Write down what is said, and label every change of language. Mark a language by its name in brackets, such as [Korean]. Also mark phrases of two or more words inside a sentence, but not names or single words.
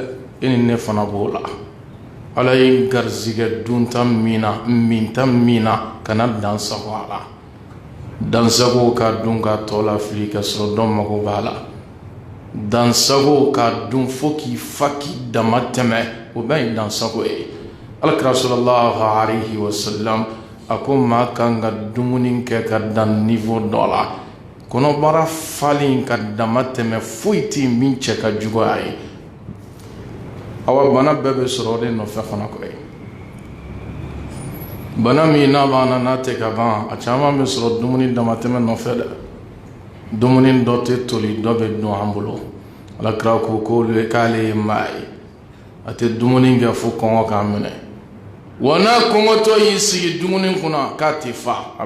[Bambara] e ni ne fana b'o la ala ye garizigɛ dunta mina minta mina kana dansago a la dansago ka dun ka tɔ la fili ka sɔrɔ dɔ mago b'a la dansago ka dun fo k'i fa k'i dama tɛmɛ o bɛɛ ye dansago ye alakira [Arabic] صلى الله عليه وسلم [Bambara] a ko maa kan ka dumuni kɛ ka dan niveau dɔ la kɔnɔbara falen ka dama tɛmɛ foyi tɛ min cɛ ka juguya ye awa bana bɛɛ bɛ sɔrɔ de nɔfɛ fana koyi bana min n'a b'an na n'a tɛ ka ban a caman bɛ sɔrɔ dumuni damatɛmɛ nɔfɛ dɛ dumuni dɔ tɛ toli dɔ bɛ dun an bolo alakira ko k'ale ye maa ye a tɛ dumuni kɛ fo kɔngɔ k'a minɛ wa n'a kɔngɔtɔ y'i sigi dumuni kunna k'a tɛ fa a